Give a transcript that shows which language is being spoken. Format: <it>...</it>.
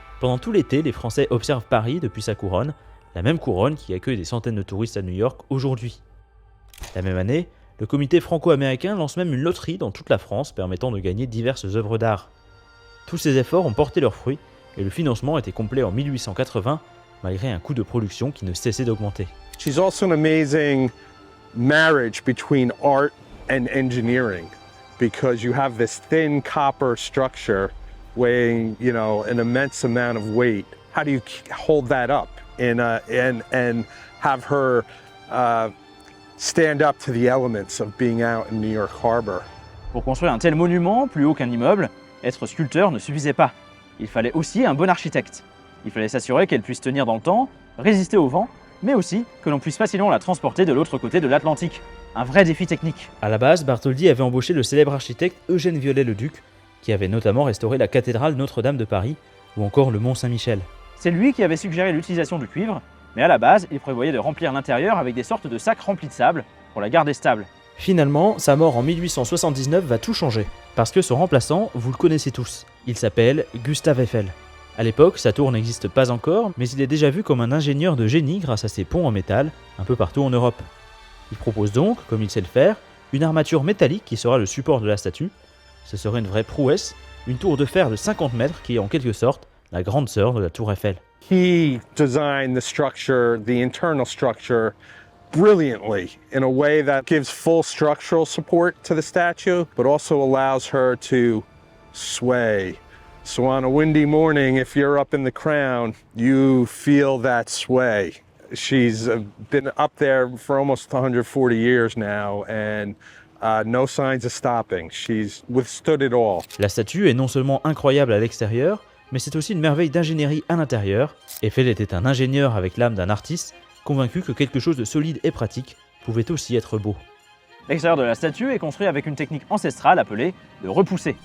<fr>Pendant tout l'été, les Français observent Paris depuis sa couronne, la même couronne qui accueille des centaines de touristes à New York aujourd'hui. La même année, le comité franco-américain lance même une loterie dans toute la France permettant de gagner diverses œuvres d'art. Tous ces efforts ont porté leurs fruits et le financement était complet en 1880 malgré un coût de production qui ne cessait d'augmenter.</fr> <en>She's also an amazing marriage between art and engineering because you have this thin copper structure weighing, an immense amount of weight. How do you hold that up and have her stand up to the elements of being out in New York Harbor?</en> <fr>Pour construire un tel monument, plus haut qu'un immeuble, être sculpteur ne suffisait pas. Il fallait aussi un bon architecte. Il fallait s'assurer qu'elle puisse tenir dans le temps, résister au vent, mais aussi que l'on puisse facilement la transporter de l'autre côté de l'Atlantique. Un vrai défi technique. À la base, Bartholdi avait embauché le célèbre architecte Eugène Viollet-le-Duc, qui avait notamment restauré la cathédrale Notre-Dame de Paris ou encore le Mont Saint-Michel. C'est lui qui avait suggéré l'utilisation du cuivre, mais à la base, il prévoyait de remplir l'intérieur avec des sortes de sacs remplis de sable pour la garder stable. Finalement, sa mort en 1879 va tout changer, parce que son remplaçant, vous le connaissez tous, il s'appelle Gustave Eiffel. À l'époque, sa tour n'existe pas encore, mais il est déjà vu comme un ingénieur de génie grâce à ses ponts en métal, un peu partout en Europe. Il propose donc, comme il sait le faire, une armature métallique qui sera le support de la statue. Ce serait une vraie prouesse, une tour de fer de 50 mètres qui est en quelque sorte la grande sœur de la tour Eiffel.</fr> <en>He designed the structure, the internal structure, brilliantly in a way that gives full structural support to the statue, but also allows her to sway. So on a windy morning, if you're up in the crown, you feel that sway. She's been up there for almost 140 years now, and no signs of stopping. She's withstood it all.</en> <fr>La statue est non seulement incroyable à l'extérieur, mais c'est aussi une merveille d'ingénierie à l'intérieur. Eiffel était un ingénieur avec l'âme d'un artiste, convaincu que quelque chose de solide et pratique pouvait aussi être beau. L'extérieur de la statue est construit avec une technique ancestrale appelée le repousser.</fr>